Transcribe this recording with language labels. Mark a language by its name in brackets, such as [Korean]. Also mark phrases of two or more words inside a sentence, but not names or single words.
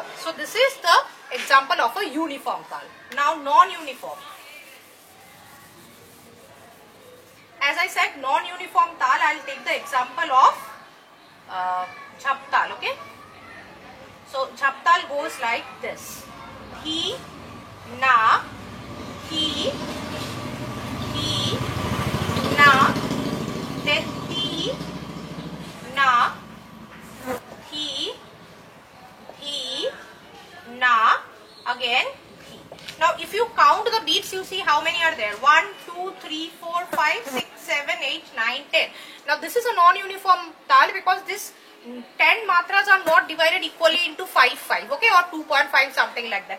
[English] So this is the example of a uniform tal. Now non-uniform. As I said, non-uniform tal, I will take the example of Jhap tal. Okay. So Jhap tal goes like this. Hi, na, hi, na, then ti, na, Thi, Na, again Thi. Now if you count the beats, you see how many are there. 1, 2, 3, 4, 5, 6, 7, 8, 9, 10. Now this is a non-uniform tal because this 10 matras are not divided equally into 5, 5, okay, or 2.5, something like that.